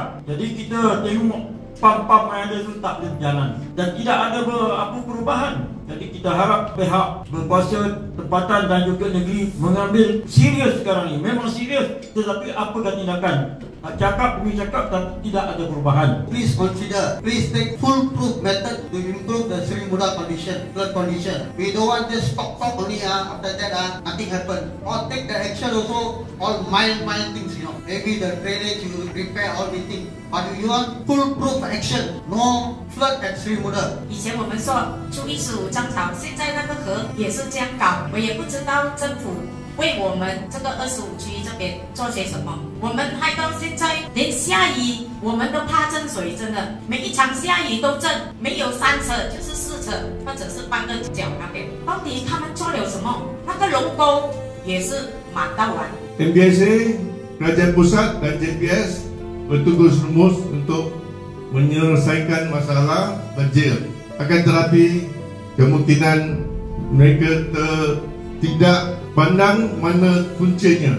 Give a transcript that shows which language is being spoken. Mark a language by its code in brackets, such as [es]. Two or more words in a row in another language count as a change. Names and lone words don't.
[ms] Jadi kita tengok pam-pam yang ada itu tak boleh berjalan. Dan tidak ada apa perubahan. Jadi kita harap pihak berkuasa tempatan dan juga negeri mengambil serius sekarang ini. Memang serius, tetapi apakah tindakan? Cakap demi cakap tapi tidak ada perubahan. [en] Please consider, please take foolproof method to improve the Seri Muda condition, flood condition. We don't want just talk only, after that nothing happen. Or take the action also, all mild things, Maybe the drainage you will repair all the things. But you want foolproof action, no flood at Seri Muda. [zh] 以前我们说出15涨潮，现在那个河也是这样高，我也不知道政府为我们这个25区这边做些什么。我们害到现在连下雨我们都怕震水，真的每一场下雨都震，没有3车就是4车，或者是半个角那边。到底他们做了什么？那个龙沟也是满到完。 [ms] MBSA, Kerajaan Pusat dan JPS bertugas rumus untuk menyelesaikan masalah banjir. Akan tetapi kemungkinan mereka tidak pandang mana kuncinya.